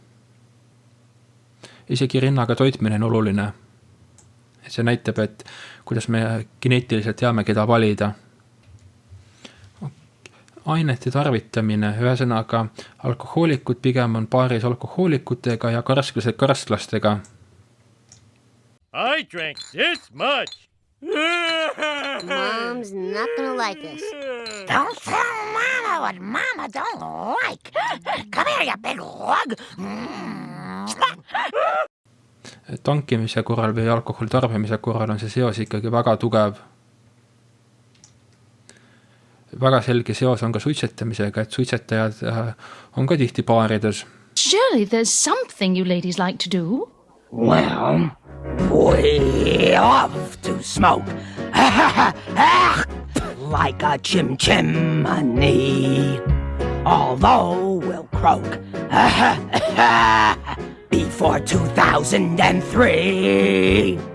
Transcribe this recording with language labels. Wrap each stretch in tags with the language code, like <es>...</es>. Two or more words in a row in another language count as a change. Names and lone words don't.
<et>Isegi rinnaga toitmine on oluline. Et see näitab, et kuidas me geneetiliselt teame, keda valida. Ainete tarvitamine, ühesõnaga alkohoolikud pigem on paaris alkohoolikutega ja karsklased karsklastega.</et> <en>I drank this much. Mom's not gonna like this. Don't tell Mama what Mama don't like. Come here, you big lug.</en> <et>Tankimise korral või alkoholi tarbimise korral on see seos ikkagi väga tugev. Väga selge seos on ka suitsetamisega, et suitsetajad on ka tihti paarides.</et> <en>Surely there's something you ladies like to do? Well, we love to smoke. Like a chimney. Although we'll croak. Before 2003.</en>